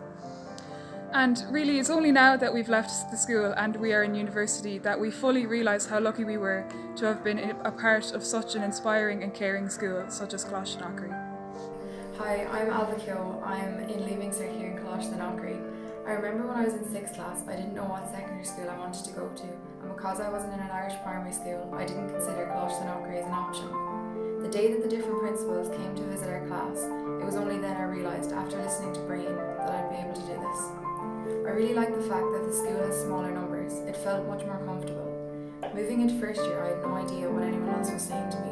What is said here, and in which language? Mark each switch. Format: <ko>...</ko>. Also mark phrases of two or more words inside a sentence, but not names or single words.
<en>And really, it's only now that we've left the school and we are in university that we fully realise how lucky we were to have been a part of such an inspiring and caring school such as Coláiste na Acreighh. Hi, I'm Alva Kyo. I'm in Leaving Cert here in Coláiste na Acreighh. I remember when I was in 6th class, I didn't know what secondary school I wanted to go to, and because I wasn't in an Irish primary school, I didn't consider Coláiste na Acreighh as an option. The day that the different principals came to visit our class, it was only then I realised, after listening to Brian, that I'd be able to do this. I really like the fact that the school has smaller numbers. It felt much more comfortable. Moving into first year, I had no idea what anyone else was saying to me.</en>